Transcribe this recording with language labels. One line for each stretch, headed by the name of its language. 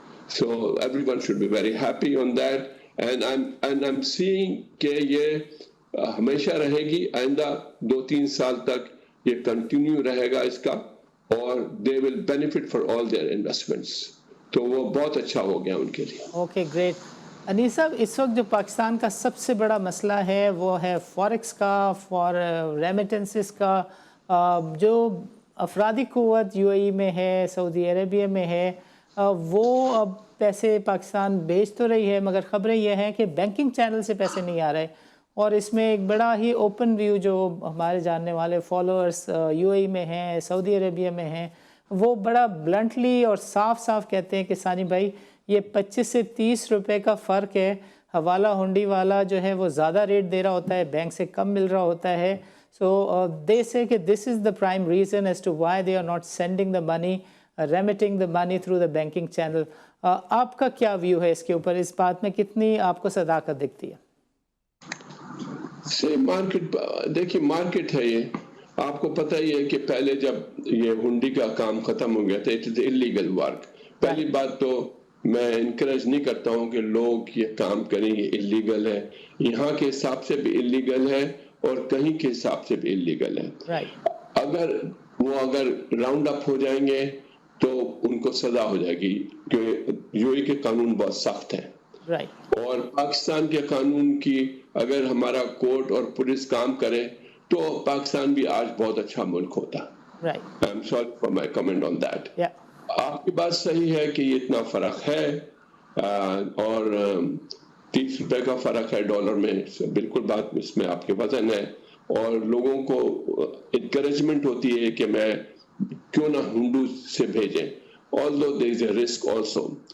English: So everyone should be very happy on that, and I'm seeing
Urdu: کہ یہ ہمیشہ رہے گی, آئندہ 2-3 سال تک یہ کنٹینیو رہے گا اس کا, اور
English: they will benefit for all their investments.
Urdu: تو وہ بہت اچھا ہو گیا ان کے لیے. Okay great. انیس صاحب, اس وقت جو پاکستان کا سب سے بڑا مسئلہ ہے وہ ہے فوریکس کا, ریمیٹنسز کا. جو افرادی قوت یو اے ای میں ہے, سعودی عربیہ میں ہے, وہ اب پیسے پاکستان بھیج تو رہی ہے, مگر خبریں یہ ہیں کہ بینکنگ چینل سے پیسے نہیں آ رہے. اور اس میں ایک بڑا ہی اوپن ویو جو ہمارے جاننے والے فالوورز یو اے ای میں ہیں, سعودی عربیہ میں ہیں, وہ بڑا بلنٹلی اور صاف صاف کہتے ہیں کہ ثانی بھائی یہ 25 سے 30 روپے کا فرق ہے. حوالہ ہنڈی والا جو ہے وہ زیادہ ریٹ دے رہا ہوتا ہے, بینک سے کم مل رہا ہوتا ہے.
English: So they سے کہ this is the prime reason is to why they are not sending the money, remitting the money through the banking channel.
Urdu: آپ کا کیا ویو ہے اس کے اوپر, اس بات میں کتنی آپ کو صداقت دکھتی ہے؟ مارکیٹ دیکھیے, مارکیٹ ہے یہ, آپ کو پتہ ہی ہے کہ پہلے جب یہ ہنڈی کا کام ختم ہو گیا تھا,
English: It is illegal work.
Urdu: پہلی بات تو میں انکریج نہیں کرتا ہوں کہ لوگ یہ کام کریں, یہ انلیگل ہے, یہاں کے حساب سے بھی انلیگل ہے اور کہیں کے حساب سے بھی انلیگل ہے. اگر راؤنڈ اپ ہو جائیں گے تو ان کو سزا ہو جائے گی, کہ یو اے کے قانون بہت سخت ہیں. اور پاکستان کے قانون کی اگر ہمارا کورٹ اور پولیس کام کرے تو پاکستان بھی آج بہت اچھا ملک ہوتا.
English: I'm sorry for my comment on that.
Urdu: آپ کی بات صحیح ہے کہ یہ اتنا فرق ہے, اور 30 روپے کا فرق ہے ڈالر میں, بالکل بات اس میں آپ کے وزن ہے, اور لوگوں کو انکریجمنٹ ہوتی ہے کہ میں کیوں نہ ہنڈو سے بھیجیں,
English: although there is a risk also.